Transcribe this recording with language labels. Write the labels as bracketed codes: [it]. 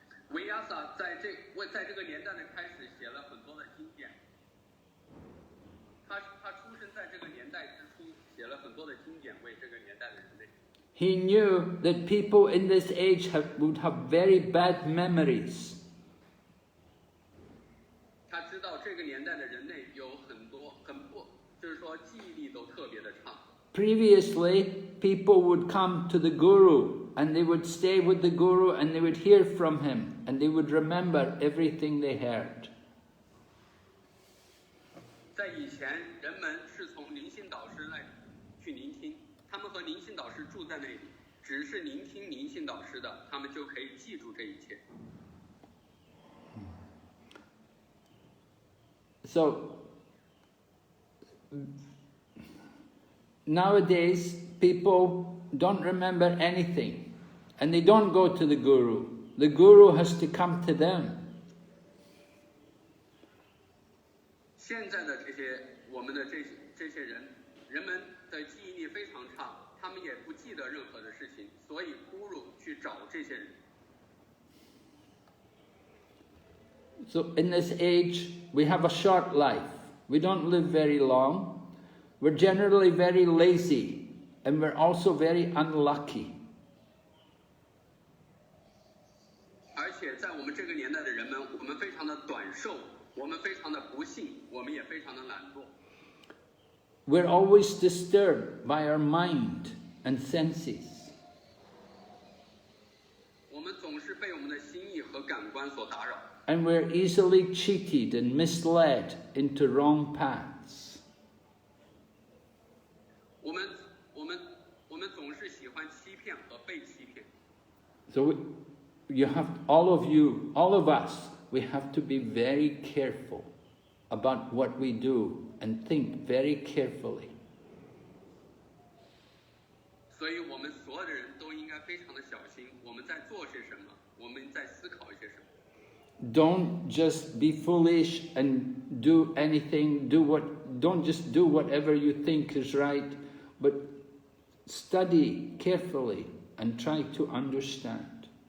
[zh] Vyasa 在这个年代的开始写了很多的经典。他出生在这个年代之初，写了很多的经典，为这个年代的人类。 [en] He knew that people in this age would have very bad memories. [zh] 他知道这个年代的人类有很多就是说记忆力都特别的差。 [en] Previously, people would come to the Guru and they would stay with the Guru and they would hear from him and they would remember everything they heard. [zh] 在以前，人们是从灵性导师那里去聆听，他们和灵性导师住在那里，只是聆听灵性导师的，他们就可以记住这一切。 [en] So, nowadays, people don't remember anything and they don't go to the Guru. The Guru has to come to them. [zh] 现在的我们的这些人们的记忆力非常差，他们也不记得任何的事情，所以 Guru 去找这些人。 [en] So in this age, we have a short life. We don't live very long. We're generally very lazy, and we're also very unlucky. [zh] 而且在我们这个年代的人们，我们非常的短寿，我们非常的不幸，我们也非常的懒惰。 [en] We're always disturbed by our mind and senses. [zh] 我们总是被我们的心意和感官所打扰。 [en] And we're easily cheated and misled into wrong paths. [zh] 我们总是喜欢欺骗和被欺骗。 [en] So all of us, we have to be very careful about what we do and think very carefully. [zh] 所以我们所有的人都应该非常的小心，我们在做些什么，我们在思考一些什么。 [en] Don't just be foolish and do anything, don't just do whatever you think is right, but study carefully and try to understand.